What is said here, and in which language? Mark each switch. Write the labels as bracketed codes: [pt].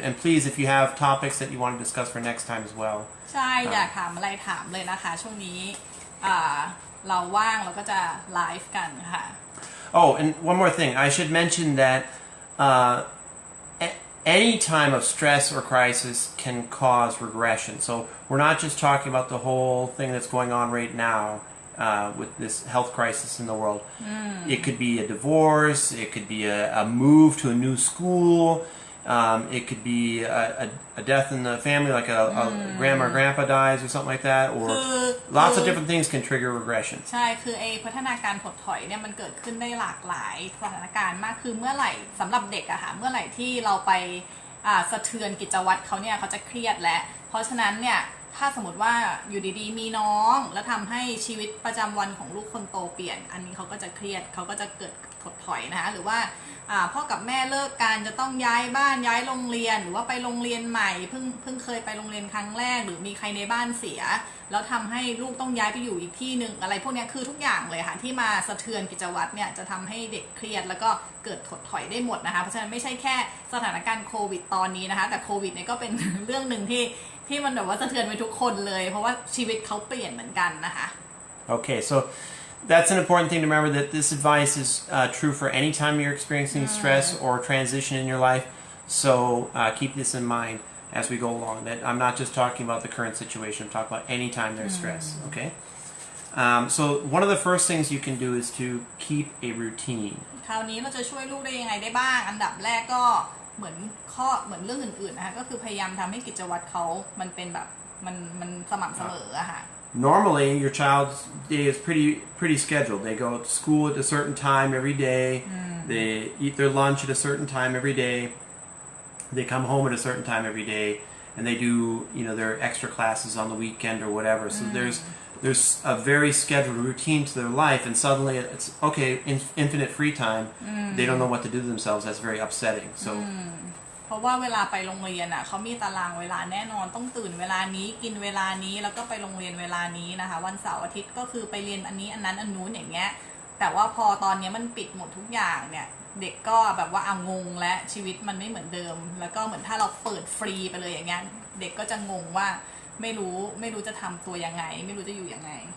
[en] And please, if you have topics that you want to discuss for next time as well. [th] ใช่อยากถามอะไรถามเลยนะคะช่วงนี้เราว่างเราก็จะไลฟ์กันค่ะ [en] Oh, and one more thing. I should mention that any time of stress or crisis can cause regression. So we're not just talking about the whole thing that's going on right now with this health crisis in the world. It could be a divorce. It could be a move to a new school. It could be a death in the family, like a grandma or grandpa dies or something like that, or lots of different things can trigger regression. [th] ใช่คือพัฒนาการถดถอยเนี่ยมันเกิดขึ้นได้หลากหลายสถานการณ์มากคือเมื่อไหร่สำหรับเด็กอะค่ะเมื่อไหร่ที่เราไปสะเทือนกิจวัตรเขาเนี่ยเขาจะเครียดและเพราะฉะนั้นเนี่ยถ้าสมมติว่าอยู่ดีๆมีน้องแล้วทำให้ชีวิตประจำวันของลูกคนโตเปลี่ยนอันนี้เขาก็จะเครียดเขาก็จะเกิดถดถอยนะคะหรือว่า พ่อกับแม่เลิกกันจะต้องย้ายบ้านย้ายโรงเรียนหรือว่าไปโรงเรียนใหม่เพิ่งเคยไปโรงเรียนครั้งแรกหรือมีใครในบ้านเสียแล้วทำให้ลูกต้องย้ายไปอยู่อีกที่หนึ่งอะไรพวกนี้คือทุกอย่างเลยค่ะที่มาสะเทือนกิจวัตรเนี่ยจะทำให้เด็กเครียดแล้วก็เกิดถดถอยได้หมดนะคะเพราะฉะนั้นไม่ใช่แค่สถานการณ์โควิดตอนนี้นะคะแต่โควิดเนี่ยก็เป็น เรื่องหนึ่งที่มันแบบว่าสะเทือนไปทุกคนเลยเพราะว่าชีวิตเขาเปลี่ยนเหมือนกันนะคะ [en] Okay, so that's an important thing to remember, that this advice is true for any time you're experiencing stress or transition in your life. So keep this in mind as we go along. That I'm not just talking about the current situation. I'm talking about any time there's stress. Okay. So one of the first things you can do is to keep a routine. [th] คราวนี้เราจะช่วยลูกได้ยังไงได้บ้างอันดับแรกก็เหมือนเรื่องอื่นๆนะคะก็คือพยายามทำให้กิจวัตรเขามันเป็นแบบมันสม่ำเสมออะค่ะ [en] Normally, your child's day is pretty scheduled. They go to school at a certain time every day. They eat their lunch at a certain time every day. They come home at a certain time every day, and they do their extra classes on the weekend or whatever. So there's a very scheduled routine to their life, and suddenly it's okay, infinite free time. They don't know what to do themselves. That's very upsetting. So. [th] เพราะว่าเวลาไปโรงเรียนอ่ะเขามีตารางเวลาแน่นอนต้องตื่นเวลานี้กินเวลานี้แล้วก็ไปโรงเรียนเวลานี้นะคะวันเสาร์อาทิตย์ก็คือไปเรียนอันนี้อันนั้นอันนู้นอย่างเงี้ยแต่ว่าพอตอนนี้มันปิดหมดทุกอย่างเนี่ยเด็กก็แบบว่าเอางงและชีวิตมันไม่เหมือนเดิมแล้วก็เหมือนถ้าเราเปิดฟรีไปเลยอย่างเงี้ยเด็กก็จะงงว่าไม่รู้จะทำตัวยังไงไม่รู้จะอยู่ยังไง